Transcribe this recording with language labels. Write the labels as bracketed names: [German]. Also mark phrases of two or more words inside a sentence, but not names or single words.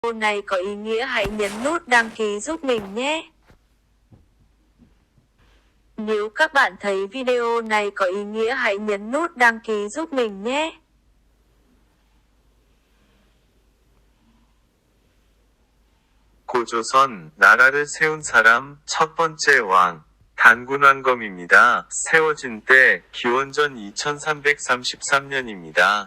[Vietnamese] Video này có ý nghĩa hãy nhấn nút đăng ký giúp mình nhé. Nếu các bạn thấy video này có ý nghĩa hãy nhấn nút đăng ký giúp mình nhé. [Korean] 고조선 나라를 세운 사람 첫 번째 왕 단군왕검입니다. 세워진 때 기원전 2333년입니다.